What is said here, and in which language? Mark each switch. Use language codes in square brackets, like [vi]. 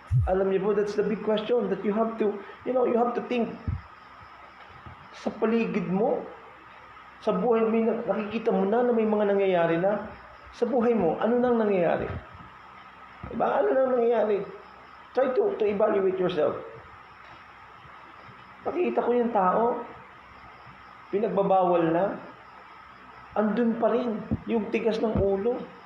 [tl] Alam niyo po, [en] that's the big question that you have to, you have to think. [tl] Sa paligid mo, sa buhay mo, nakikita mo na may mga nangyayari na. Sa buhay mo, ano nang nangyayari? Diba? Ano nang nangyayari? [en] Try to evaluate yourself. [tl] Nakikita ko yung tao, pinagbabawal na, andun pa rin yung tigas ng ulo.